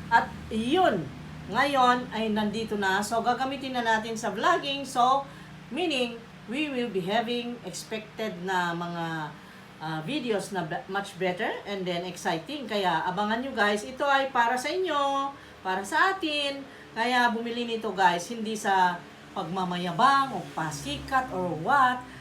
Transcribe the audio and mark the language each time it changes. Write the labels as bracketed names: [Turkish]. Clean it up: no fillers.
[Filipino] At yun, ngayon ay nandito na. So, gagamitin na natin sa vlogging. [English] So, meaning, we will be having expected na mga videos na much better and then exciting. [Filipino] Kaya, abangan nyo guys. Ito ay para sa inyo, para sa atin. Kaya, bumili nito guys, hindi sa pagmamayabang o pasikat [English] or what.